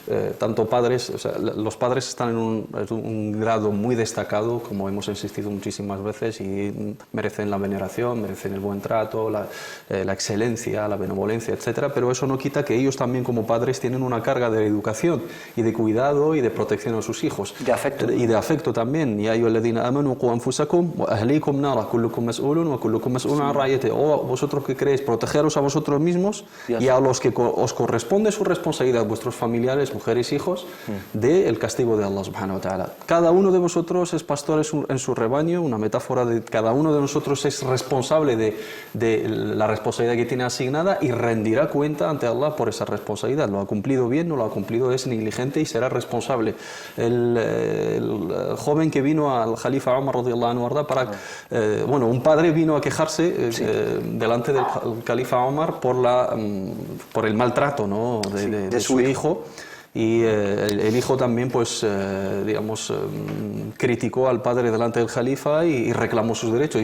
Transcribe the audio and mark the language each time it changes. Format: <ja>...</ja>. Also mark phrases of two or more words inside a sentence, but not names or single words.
<es>Tanto padres, o sea, los padres están en un grado muy destacado, como hemos insistido muchísimas veces, y merecen la veneración, merecen el buen trato, la excelencia, la benevolencia, etcétera, pero eso no quita que ellos también como padres tienen una carga de educación y de cuidado y de protección a sus hijos. De afecto. Y de afecto también.</es> <ar>يا أيها الذين آمنوا قوا أنفسكم وأهليكم نارا كلكم مسؤول وكلكم مسؤول عن رعيته.</ar> <es>O vosotros que creéis, protegeros a vosotros mismos y a los que os corresponde su responsabilidad, vuestros familiares, mujeres, hijos, del castigo de Allah</es> <ar>سبحانه وتعالى.</ar> <es>Cada uno de vosotros es pastor en su rebaño, una metáfora de cada uno de nosotros es responsable de la responsabilidad que tiene asignada y rendirá cuenta ante Allah por esa responsabilidad. Lo ha cumplido bien, no lo ha cumplido, es negligente y será responsable. El joven que vino al Jalifa Omar</es> <ar>رضي الله عنه</ar> <es>un padre vino a quejarse delante del Califa Omar por el maltrato, ¿no?, de su hijo. Y el hijo también, pues, criticó al padre delante del Jalifa y reclamó sus derechos.</es>